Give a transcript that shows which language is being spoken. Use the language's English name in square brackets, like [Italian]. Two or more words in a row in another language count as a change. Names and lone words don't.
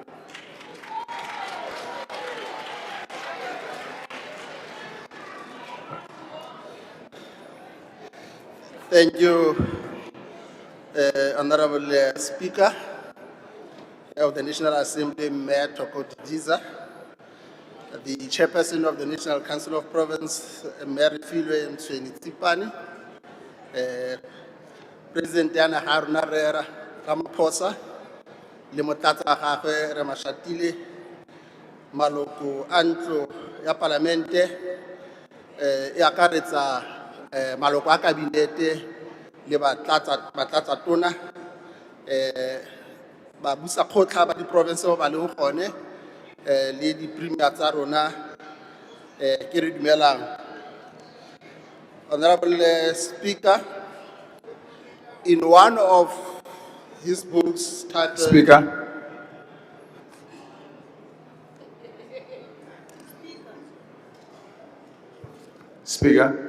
[English] Thank you, Honorable Speaker of the National Assembly, Mayor Toko Didiza, the Chairperson of the National Council of Province, Mayor Filwe Mtsweni-Tsipane, [Tswana] President Yana Haruna Rera Ramaphosa, le motlatsa wa gagwe Re Mashatile, maloko a ntlo ya Palamente, e akaretsa maloko a kabinete le batlatsa tona, ba busa kgotla ba di province ba leng gone, le di premier tsa rona, ke re dumelang. [English] Honorable Speaker, in one of his books titled Speaker. Speaker.